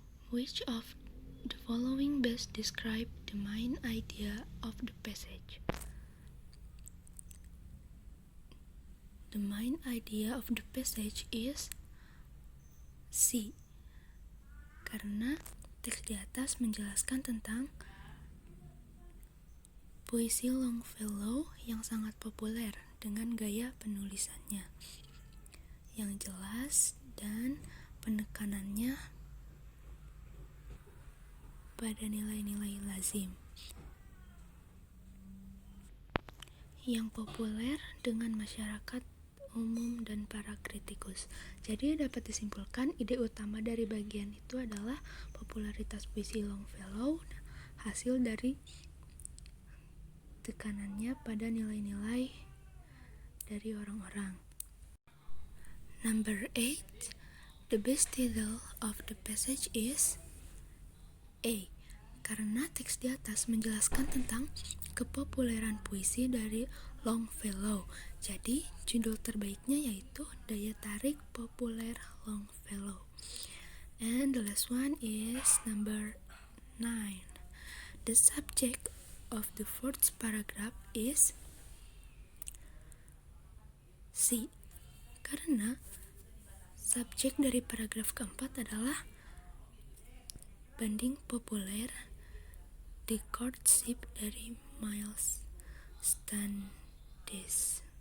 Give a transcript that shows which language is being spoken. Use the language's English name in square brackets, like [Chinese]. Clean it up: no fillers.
[English] Which of the following best describe the main idea of the passage? The main idea of the passage is C. [Indonesian] Karena teks di atas menjelaskan tentang puisi Longfellow yang sangat populer dengan gaya penulisannya yang jelas dan penekanannya pada nilai-nilai lazim yang populer dengan masyarakat umum dan para kritikus. Jadi dapat disimpulkan ide utama dari bagian itu adalah popularitas puisi Longfellow hasil dari tekanannya pada nilai-nilai dari orang-orang. [English] Number 8. The best title of the passage is A. [Indonesian] Karena teks di atas menjelaskan tentang kepopuleran puisi dari Longfellow. Jadi judul terbaiknya yaitu Daya Tarik Populer Longfellow. [English] And the last one is number 9. The subject of the fourth paragraph is C. [Indonesian] Karena subjek dari paragraf keempat adalah banding populer The Courtship dari Miles Standish.